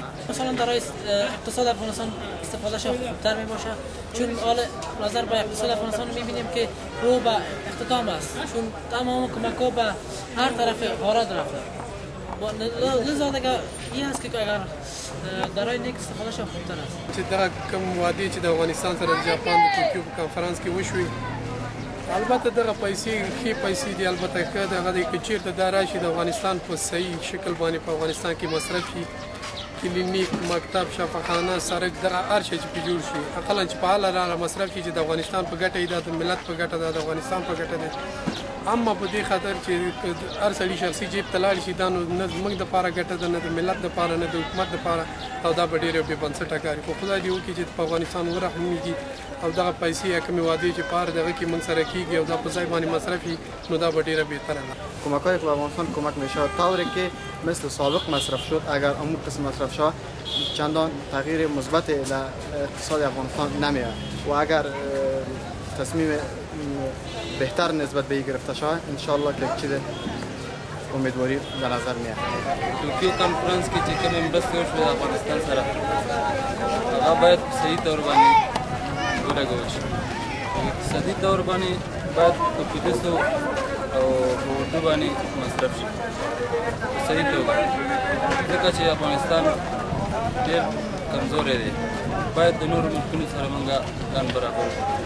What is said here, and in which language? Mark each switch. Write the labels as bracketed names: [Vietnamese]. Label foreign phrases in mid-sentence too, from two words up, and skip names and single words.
[Persian] مثلا در اقتصاد افغانستان استفاده شد خوبتر میباشه چون حال نظر به اقتصاد افغانستان میبینیم که رو به اختتام است چون تمام کمک ها به هر طرف وارد رفته. لذا دیگه این است که اگر درای نیک استفاده شد خوبتر است. [Pashto] چې دغه کوم وعدې چې د افغانستان سره د جاپان د توکیو په کنفرانس کې وشوي البته دغه پیسې ښې پیسې دي البته که دغه دی که چېرته دا راشي د افغانستان په صحیح شکل باندې په افغانستان کې مصرف شي کلینیک، مکتب، شفاخانه، سړک دغه هر شی چې پرې جوړ شي اقلا چې په هله لاره مصرف شي چې د افغانستان په ګټه دا د ملت په ګټه ده د افغانستان په ګټه ده اما په دې خاطر چې هر سړي شخصي جیب ته لاړ شي دا نو نه زموږ دپاره ګټه ده نه د ملت دپاره نه د حکومت دپاره او دا به ډېر بې بنسټه کار خو خدای دې وکړي چې په افغانستان ورحمېږي او دغه پیسې یا کومې وعدې چې په هر دغه کې موږ سره کېږي او دا په ځای باندې مصرف شي نو دا به ډېره بهتره ده. [Persian] کمک‌هایی که به افغانستان کمک می‌شود طوری که مثل سابق مصرف شد اگر اون قسم مصرف شد چندان تغییر مثبت در اقتصاد افغانستان نمیاد و اگر تصمیم بهتر نسبت به این گرفته شود انشالله که چیز امیدواری به نظر میاد. [Pashto] توکیو کنفرانس کې چې کومې مرستې وشوې د افغانستان سره هغه باید په صحیح طور باندې ولګول شي. په اقتصادي طور باندې باید په پولیسو او په اردو باندې مصرف شي په صحیح توګه ځکه چې افغانستان ډېر کمزوری دی باید د نورو ملکونو سره موږ ځان برابر کړو.